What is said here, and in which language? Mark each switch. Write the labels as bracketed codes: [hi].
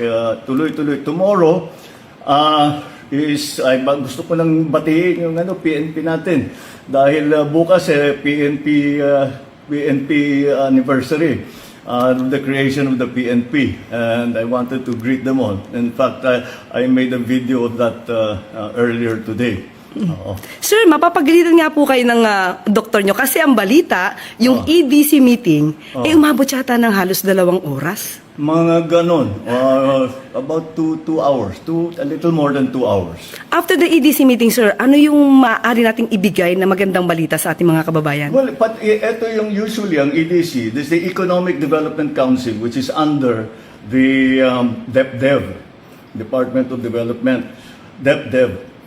[tl] Kaya tuloy-tuloy. [en] Tomorrow, [tl] gusto ko nang batiin yung PNP natin dahil bukas [en] PNP anniversary the creation of the PNP, and I wanted to greet them all. In fact, I made a video of that earlier today. [tl] Sir, mapapagalitan nga po kayo ng doktor nyo kasi ang balita, yung EDC meeting, umabot yata ng halos 2 oras. Mga ganon. [en] About 2 hours. A little more than 2 hours. After the EDC meeting, sir, [tl] ano yung maaari nating ibigay na magandang balita sa ating mga kababayan? [en] Well, but [tl] ito yung [en] usually ang EDC, this is the Economic Development Council, which is under the DepDev, Department of Development, DepDev.